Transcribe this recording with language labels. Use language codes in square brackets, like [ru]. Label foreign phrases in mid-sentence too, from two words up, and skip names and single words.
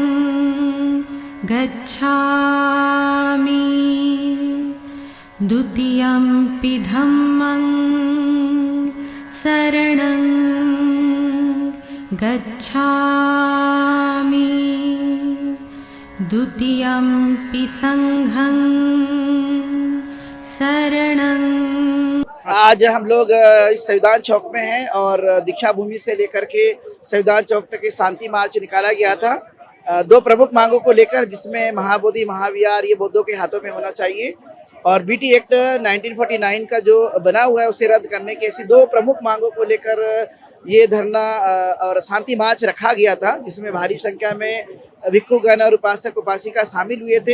[pi] गच्छामि द्वितीयंपि धम्मं शरणं गच्छामि द्वितीयंपि संघं शरणं। [hi] आज हम लोग संविधान चौक में हैं और दीक्षा भूमि से लेकर के संविधान चौक तक शांति मार्च निकाला गया था 2 प्रमुख मांगों को लेकर, जिसमें महाबोधि महाविहार ये बौद्धों के हाथों में होना चाहिए और बीटी एक्ट 1949 का जो बना हुआ है उसे रद्द करने की, ऐसी 2 प्रमुख मांगों को लेकर ये धरना और शांति मार्च रखा गया था, जिसमें भारी संख्या में भिक्षुगण और उपासक उपासिका शामिल हुए थे।